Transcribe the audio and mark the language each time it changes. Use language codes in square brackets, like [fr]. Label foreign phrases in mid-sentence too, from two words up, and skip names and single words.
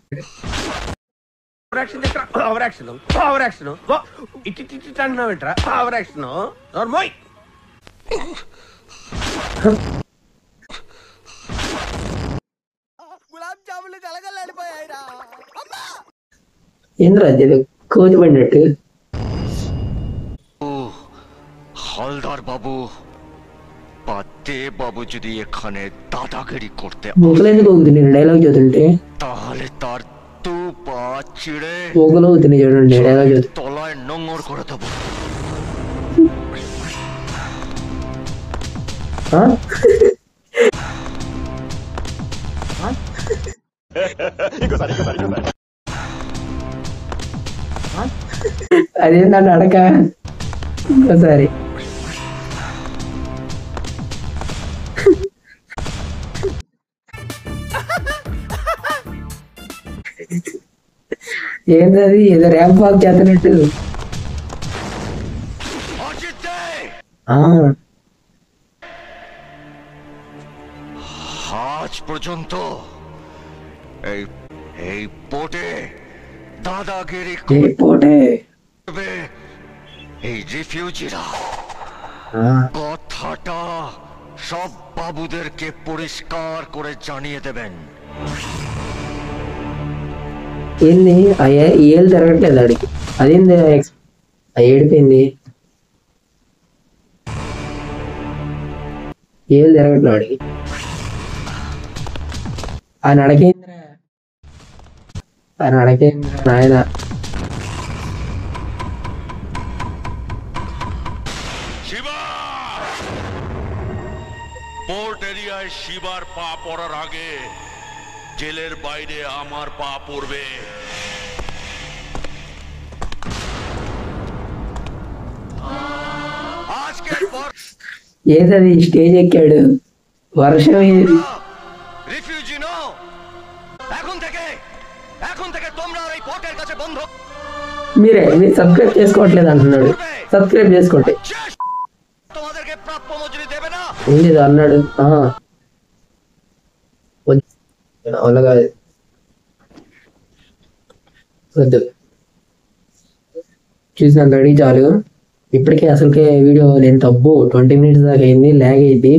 [en] over action [te] ఇట్టి అంటున్నావేంట్రా? [en] over action [te] నోర్మోయ్. ఏంద్రా ఇది కోతి పడినట్టు? [bn] হালদার বাবু বা দেব বাবু যদি এখানে দাদাগিরি করতে [te] బొక్కలు ఎందుకు ఊగుతున్నాయి డైలాగ్ చదువుతుంటే? [bn] তাহলে তার দু পা চিড়ে [te] బొక్కలు ఊగుతున్నాయి చూడండి డైలాగ్ చదువు. [bn] তলায় নোংর করে দেবো। ఆ? [te] అదేంటంటే అడక ఇంకోసారి ఏంటది ఏదో [en] ramp walk [te] చేస్తున్నట్టు. [bn] অজিত দে ఆ, আজ পর্যন্ত এই এই পোটে দাদাগিরি [te] ఏ పోటే. [bn] করবে এই রিফিউজিরা। ఆ, কথাটা সব বাবুদেরকে পরিষ্কার করে জানিয়ে দেবেন। [te] ఏంది ఆ ఏళ్ళు తిరగట్లేదు ఆడికి. అదేంది ఆ ఏడిపోయింది. ఏళ్ళు తిరగట్లేదు ఆడికి. ఆ నడకేంద్ర అని అడగే నాయన. [bn] শিবা পোর্ট এরিয়ায় শিবার পা পড়ার আগে জেলের বাইরে আমার পা পড়বে। আজকের পর [te] ఏదది స్టేజ్ ఎక్కాడు, వర్షం ఏది. [bn] রিফিউজি নো, এখন থেকে তোমরা আর এই পোর্টের কাছে বন্ধ [te] మీరు సబ్స్క్రైబ్ చేసుకోవట్లేదు అంటున్నాడు. సబ్స్క్రైబ్ చేసుకోండి. [bn] তোমাদেরকে প্রাপ্য মজুরি দেবে না। [te] ఏంది ఇది అన్నాడు. అలాగా వద్దు, చూసినంత అడిగి చాలు. ఇప్పటికే అసలుకే వీడియో నేను తప్పు 20 minutes దాకా అయింది, ల్యాగ్ అయింది.